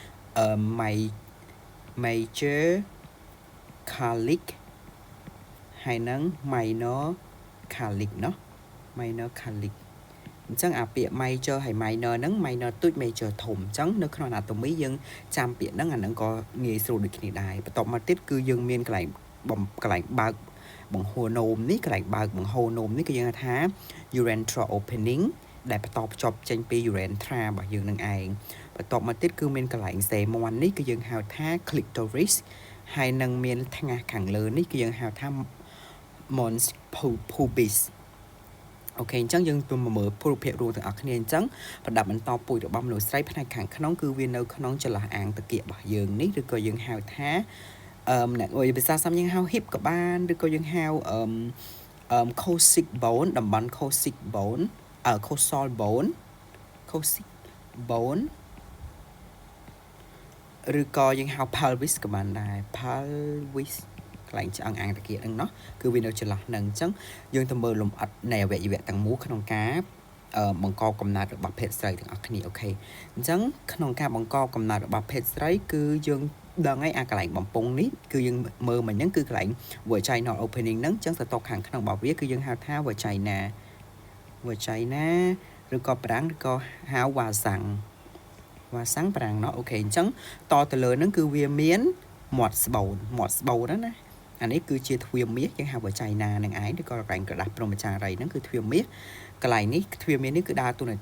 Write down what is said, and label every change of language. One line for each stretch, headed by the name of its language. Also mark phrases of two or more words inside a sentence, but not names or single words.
English: major calic
Khmer: ហើយ នឹង
English: minor calic
Khmer: ណោះ
English: minor calic
Khmer: អញ្ចឹង អា ពាក្យ major ហើយ minor ហ្នឹង minor ទូច major ធំ អញ្ចឹង នៅ ក្នុង anatomy យើង ចាំ ពាក្យ ហ្នឹង អា ហ្នឹង ក៏ ងាយ ស្រួល ដូច គ្នា ដែរ បន្ទាប់ មក ទៀត គឺ យើង មាន កន្លែង បើក បង្ហូរ នោម នេះ កន្លែង បើក បង្ហូរ នោម នេះ គឺ យើង ហៅ ថា
English: urethra opening
Khmer: ដែល បន្ត ភ្ជាប់ ចេញ ពី urethra របស់ យើង នឹង ឯង បន្ទាប់ មក ទៀត គឺ មាន កន្លែង សេមាន់ នេះ គឺ យើង ហៅ ថា clitoris ហើយ នឹង មាន ថ្ងាស ខាង លើ នេះ គឺ យើង ហៅ ថា
English: mons pubis
Khmer: អូខេ អញ្ចឹង យើង ទៅ មើល រូបភាព រួម ទាំង អស់ គ្នា អញ្ចឹង ប្រដាប់ បន្ត ពូជ របស់ មនុស្ស ស្រី ផ្នែក ខាង ក្នុង គឺ វា នៅ ក្នុង ចន្លោះ អាង តាគៀក របស់ យើង នេះ ឬ ក៏ យើង ហៅ ថា អ្នក ភាសា សាមញ្ញ យើង ហៅ hip ក៏ បាន ឬ ក៏ យើង ហៅ
English: coccyx bone
Khmer: តំបន់
English: coccyx bone coxal bone coccyx bone
Khmer: ឬ ក៏ យើង ហៅ pelvis ក៏ បាន ដែរ pelvis កន្លែង ឆ្អឹង អាង តាគៀក ហ្នឹងเนาะគឺ វា នៅ ចន្លោះ ហ្នឹង អញ្ចឹង យើង ទៅ មើល លម្អិត នៃ អវយវៈ ទាំង មូល ក្នុង ការ បង្ក កំណើត របស់ ភេទ ស្រី ទាំង អស់ គ្នា អូខេ អញ្ចឹង ក្នុង ការ បង្ក កំណើត របស់ ភេទ ស្រី គឺ យើង ដឹង ហើយ អា កន្លែង បំពង់ នេះ គឺ យើង មើល មិញ ហ្នឹង គឺ កន្លែង
English: vaginal opening
Khmer: ហ្នឹង អញ្ចឹង ស្រទាប់ ខាង ក្នុង របស់ វា គឺ យើង ហៅ ថា vagina ឬ ក៏ ប្រាំង ឬ ក៏ ហៅ vagina ប្រាំងเนาะអូខេ អញ្ចឹង ត ទៅ លើ ហ្នឹង គឺ វា មាន មាត់ ស្បូន ណា អានេះ គឺជា ទ្វារ មាស យើង ហៅ vagina នឹង ឯង ឬ ក៏ កន្លែង ក្រដាស់ ព្រហ្មចារីយ៍ ហ្នឹង គឺ ទ្វារ មាស កន្លែង នេះ ទ្វារ មាស នេះ គឺ ដើរ តួនាទី